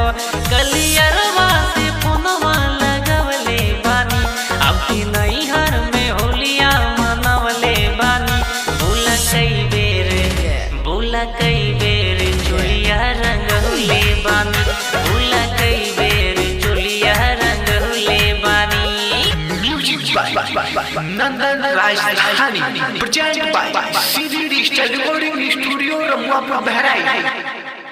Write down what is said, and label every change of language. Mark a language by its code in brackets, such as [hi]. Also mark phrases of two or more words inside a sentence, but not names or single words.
[bho] कलियरवा से फोनवा लगवले बानी, अपनी नैहर में होलिया मनवले बानी। बोला कई बेर चुलिया रंगहुले बानी, बोला कई बेर चुलिया रंगहुले बानी। [en] Music by Nandan Rajasthani, presented by CD Digital Recording Studio, Ramwapa, Bahrain.